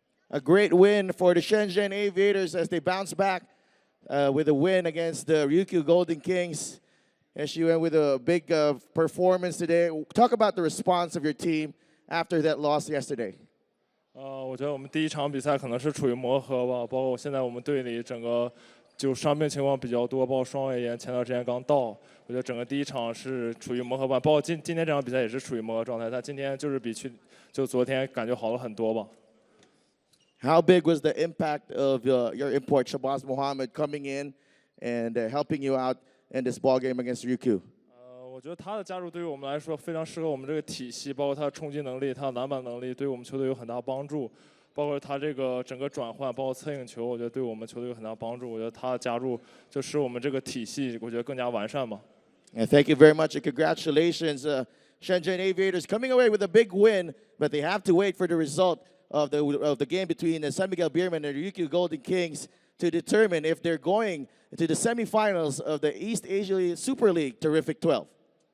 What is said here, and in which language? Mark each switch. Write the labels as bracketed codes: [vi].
[en] A great win for the Shenzhen Aviators as they bounce back with a win against the Ryukyu Golden Kings. And she went with a big performance today. Talk about the response of your team after that loss yesterday. [zh] 我觉得我们第一场比赛可能是处于磨合吧，包括现在我们队里整个就伤病情况比较多，包括双胃炎前段时间刚到，我觉得整个第一场是处于磨合吧，包括今天这场比赛也是处于磨合状态，但今天就是比昨天感觉好了很多吧。 [en] How big was the impact of your import, Shabazz Mohammed, coming in and helping you out in this ball game against Ryukyu? [zh] 我觉得他的加入对于我们来说非常适合我们这个体系，包括他的冲击能力、他的篮板能力，对我们球队有很大帮助。包括他这个整个转换，包括策应球，我觉得对我们球队有很大帮助。我觉得他的加入就使我们这个体系，我觉得更加完善嘛。 [en] And thank you very much and congratulations, Shenzhen Aviators coming away with a big win, but they have to wait for the result of the game between the San Miguel Beermen and the Ryukyu Golden Kings to determine if they're going to the semifinals of the East Asia Super League Terrific 12.